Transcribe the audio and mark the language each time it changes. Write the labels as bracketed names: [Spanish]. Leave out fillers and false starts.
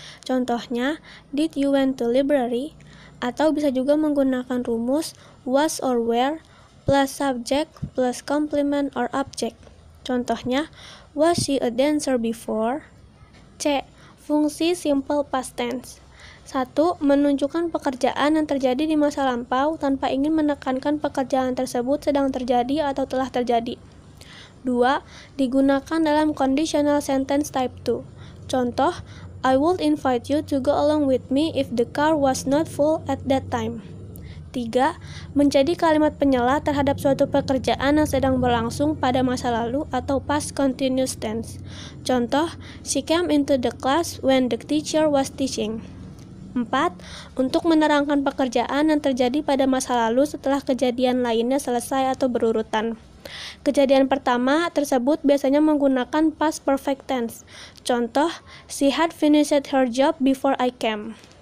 [Indonesian] Contohnya, [English] did you went to library? [Indonesian] Atau bisa juga menggunakan rumus [English] was or were plus subject plus complement or object. [Indonesian] Contohnya, [English] was she a dancer before? [Indonesian] C. Fungsi simple past tense. 1. Menunjukkan pekerjaan yang terjadi di masa lampau tanpa ingin menekankan pekerjaan tersebut sedang terjadi atau telah terjadi. 2. Digunakan dalam conditional sentence type 2. Contoh, [English] I would invite you to go along with me if the car was not full at that time. 3. [Indonesian] Menjadi kalimat penyela terhadap suatu pekerjaan yang sedang berlangsung pada masa lalu atau past continuous tense. Contoh, [English] she came into the class when the teacher was teaching. 4. [Indonesian] Untuk menerangkan pekerjaan yang terjadi pada masa lalu setelah kejadian lainnya selesai atau berurutan. Kejadian pertama tersebut biasanya menggunakan past perfect tense. Contoh, [English] she had finished her job before I came.